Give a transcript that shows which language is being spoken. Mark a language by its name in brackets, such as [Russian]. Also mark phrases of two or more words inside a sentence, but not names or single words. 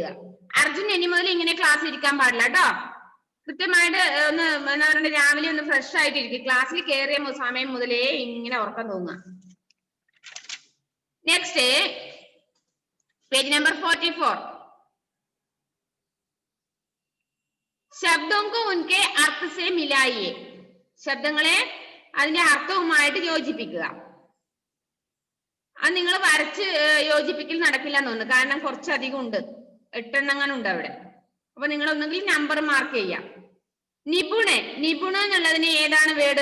[Malayalam] അർജുൻ ഇനി മുതൽ ഇങ്ങനെ ക്ലാസ്സിൽ ഇരിക്കാൻ പാടില്ല കേട്ടോ. കൃത്യമായിട്ട് ഒന്ന് എന്താ പറയുക, രാവിലെ ഒന്ന് ഫ്രഷ് ആയിട്ടിരിക്കും. ക്ലാസ്സിൽ കയറിയ സമയം മുതലേ ഇങ്ങനെ ഉറക്കം തോന്നുക. [English] next page number 44. [Hindi] ശബ്ദോं को उनके अर्थ से मिलाइए. [Malayalam] ശബ്ദങ്ങളെ അതിന്റെ അർത്ഥവുമായിട്ട് യോജിപ്പിക്കുക. അത് നിങ്ങൾ വരച്ച് യോജിപ്പിക്കൽ നടക്കില്ല എന്ന് തോന്നുന്നു, കാരണം കുറച്ചധികം ഉണ്ട്, 8 എണ്ണം ഉണ്ട് അവിടെ. അപ്പൊ നിങ്ങൾ ഒന്നെങ്കിൽ [English] number mark [Malayalam] ചെയ്യാം. നിപുണ, നിപുണ എന്നുള്ളതിന് ഏതാണ് വേർഡ്?